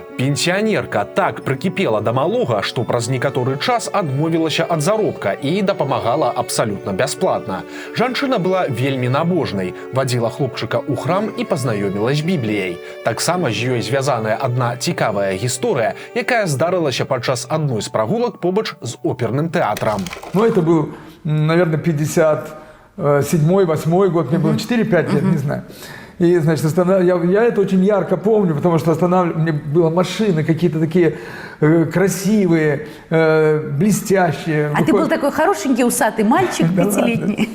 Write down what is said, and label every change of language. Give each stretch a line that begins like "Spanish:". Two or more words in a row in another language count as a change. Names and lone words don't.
Belarusian: Пенсіянерка так прыкіпела да малога, што праз некаторы час адмовілася ад заробка і дапамагала абсалютна бясплатна. Жанчына была вельмі набожнай, вадзіла хлопчыка ў храм і пазнаёміла з Бібліяй. Таксама з ёй звязаная адна цікавая гісторыя, якая здарылася падчас адной з прагулак побач з оперным тэатрам.
Russian: Ну, это был, наверное, 57-8 год, мне было 4-5 лет, не знаю. И, значит, я это очень ярко помню, потому что мне было машины какие-то такие красивые, блестящие. А ты был такой хорошенький, усатый мальчик, 5-летний.